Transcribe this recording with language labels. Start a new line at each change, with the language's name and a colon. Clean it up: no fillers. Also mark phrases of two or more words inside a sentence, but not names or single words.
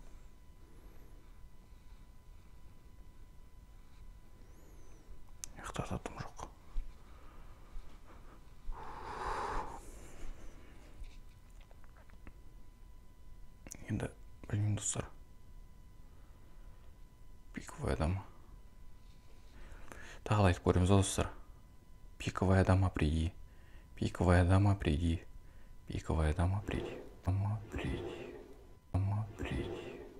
Kazakh: Яқтарда дым жоқ. Енді білмеймін достар. Пиковая дама. Тағы айтып көреміз достар.
Russian: Пиковая дама приди. Пиковая дама приди. Пиковая дама приди. Дама приди. Дама приди.